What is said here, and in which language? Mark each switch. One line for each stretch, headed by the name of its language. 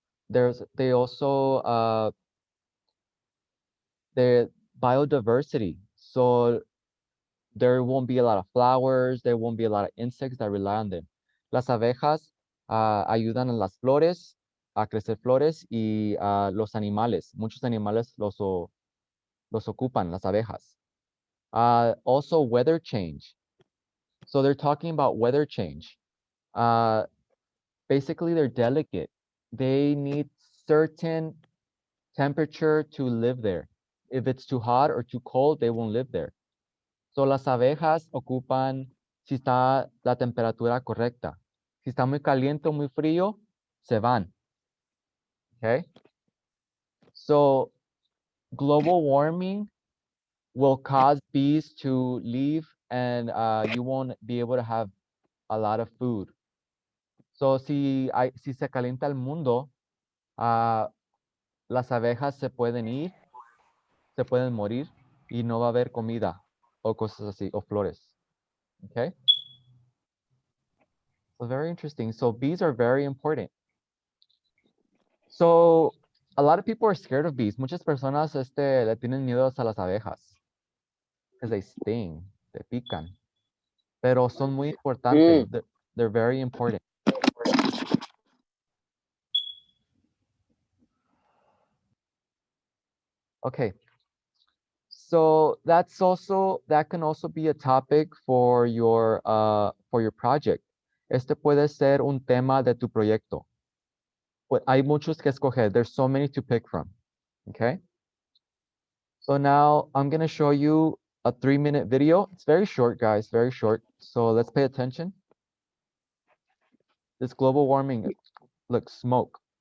English: They also their biodiversity. So there won't be a lot of flowers, there won't be a lot of insects that rely on them.
Spanish: Las abejas ayudan a las flores, a crecer flores y los animales. Muchos animales los ocupan, las abejas.
English: Also weather change. So they're talking about weather change. Basically, they're delicate. They need certain temperature to live there. If it's too hot or too cold, they won't live there.
Spanish: So las abejas ocupan si está la temperatura correcta. Si está muy caliente o muy frío, se van.
English: Okay? So global warming will cause bees to leave and you won't be able to have a lot of food.
Spanish: So si se calienta el mundo, las abejas se pueden ir, se pueden morir y no va a haber comida o cosas así, o flores.
English: Okay? So very interesting. So bees are very important. So a lot of people are scared of bees.
Spanish: Muchas personas le tienen miedo a las abejas
English: because they sting,
Spanish: te pican. Pero son muy importantes.
English: They're very important. Okay. So that can also be a topic for your project.
Spanish: Este puede ser un tema de tu proyecto. But hay muchos que escoger.
English: There's so many to pick from. Okay. So now I'm going to show you a 3-minute video. It's very short, guys, very short. So let's pay attention. This global warming, look, smoke.